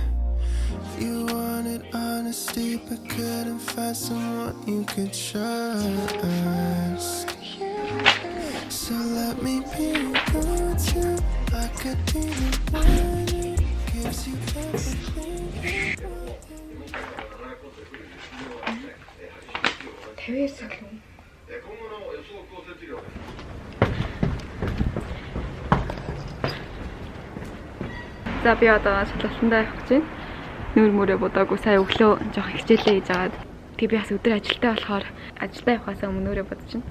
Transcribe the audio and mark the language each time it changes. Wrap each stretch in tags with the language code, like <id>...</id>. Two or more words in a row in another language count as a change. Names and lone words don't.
<en>You wanted honesty but couldn't find someone you could trust. So let me be your go-to. I could be the one who gives you everything.</en> <ko>대회살롱.</ko> <mn>За би одоо шалгалтандаа явах гэж байна. Нүүр мөрөө бодоогүй сая өглөө жоох хичээлээ хийж агаад тэгээ би бас өдөр ажилдаа болохоор ажилдаа явахаасаа өмнө нүүрээ бодож байна.</mn>